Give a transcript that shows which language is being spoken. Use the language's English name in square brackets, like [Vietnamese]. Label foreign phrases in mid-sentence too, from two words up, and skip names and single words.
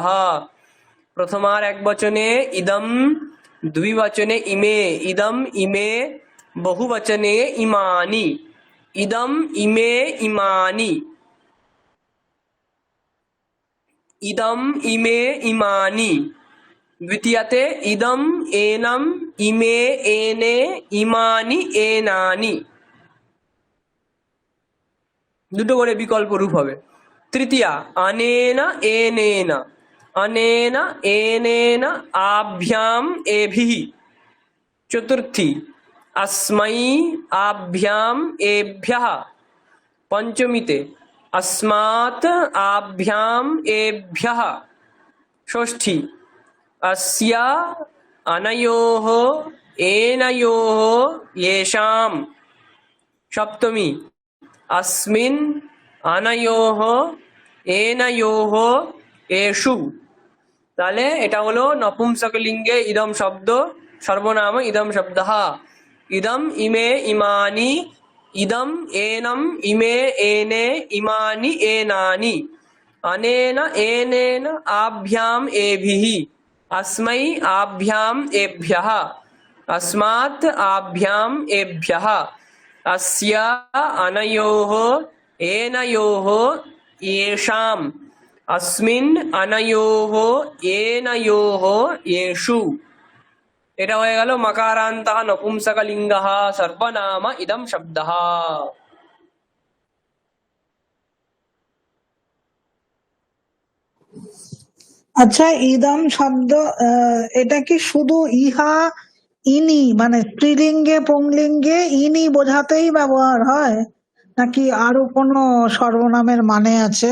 [Sanskrit] प्रथमार एक वचने इदम, द्विवचने इमे, इदम इमे, बहुवचने इमानि, इदम इमे इमानि, इदम इमे इमानि। द्वितीयते इदम एनम इमे एने इमानि एनानि, [Bangla] দুটো করে বিকল্প রূপ হবে। [Sanskrit] তৃতীয়া অনেন এনেন, অনেন এনেন আভ্যাম এভিः। চতুর্থী अस्मै आभ्याम एभ्यः। पंचमीते अस्मात् आभ्याम एभ्यः। षष्ठी अस्य अनयोः एनयोः येषाम्। सप्तमी अस्मिन् अनयोः एनयोः एषु। [Bangla] তাহলে এটা হলো নপুংসকলিঙ্গে ইদম শব্দ, সর্বনাম ইদম শব্দঃ। [Sanskrit] ইদম ইমে ইমানি, ইদম এনম ইমে এনে ইমানি এনানি, अनेन एनेन आभ्याम एभिः, अस्मै आभ्याम एभ्यः, अस्मात् आभ्याम एभ्यः, अस्य अनयोः एनयोः येषाम्, अस्मिन् अनयोः एनयोः येषु। [Bangla] এটা হয়ে গেল [Sanskrit] মকারান্তः নপুংসকলিঙ্গः সর্বনাম ইদম শব্দঃ। [Bangla] আচ্ছা, ইদম শব্দ এটা কি শুধু ইহা ইনি মানে স্ত্রীলিঙ্গে পুংলিঙ্গে ইনি বোঝাতেই ব্যবহার হয়, নাকি আরো কোনো সর্বনামের মানে আছে?